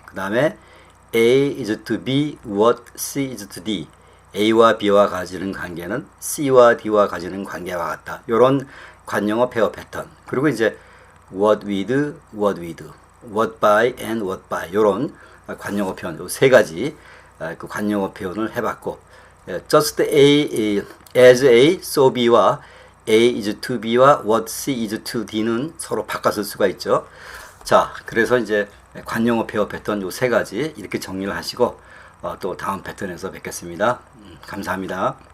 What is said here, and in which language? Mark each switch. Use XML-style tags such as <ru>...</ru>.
<ko>그 다음에</ko> <en>A is to B what C is to D.</en> <ko>A와 B와 가지는 관계는 C와 D와 가지는 관계와 같다. 이런 관용어 페어 패턴. 그리고 이제</ko> <en>what with, what by and what by</en> <ko>이런 관용어 표현 이 세 가지 그 관용어 표현을 해봤고 just A as A, so B와</ko> <en>A is to B와 what C is to D는</en> <ko>서로 바꿔 쓸 수가 있죠. 자, 그래서 이제 관용어 페어 패턴 이 세 가지 이렇게 정리를 하시고 또 다음 패턴에서 뵙겠습니다. 감사합니다.</ko>